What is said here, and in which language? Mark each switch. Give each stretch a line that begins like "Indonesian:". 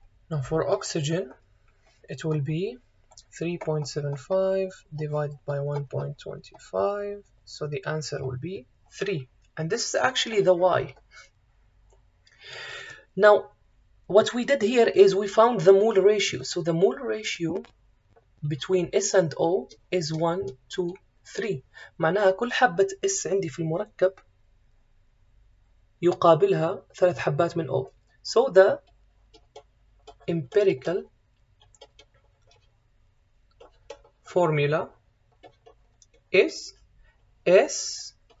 English: Now for oxygen it will be 3.75 divided by 1.25, so the answer will be 3, and this is actually the Y. Now what we did here is we found the mole ratio, so the mole ratio between S and O is 1 to 3.
Arabic: معناها كل حبة S عندي في المركب يقابلها 3 حبات من O.
English: So the empirical formula is SO3.